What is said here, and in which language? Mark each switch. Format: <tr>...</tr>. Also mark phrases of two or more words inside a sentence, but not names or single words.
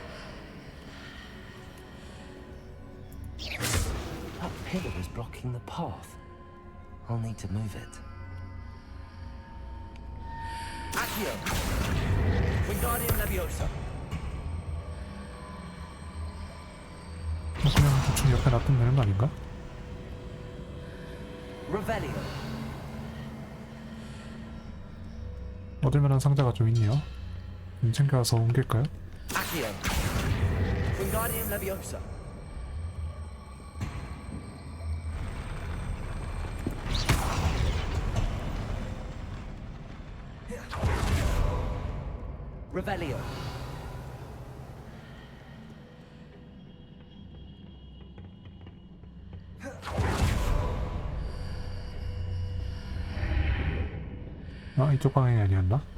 <en>That pillar is blocking the path. I'll need to move it.</en> <ko>Accio! Wingardium Leviosa! 그냥 대충 옆에 놔두면 되는 거 아닌가? Revelio! 얻을 만한 상자가 좀 있네요. 좀 챙겨와서 옮길까요? Accio! Wingardium Leviosa! Revelio! 아, 이쪽 방향이 아니었나?</ko>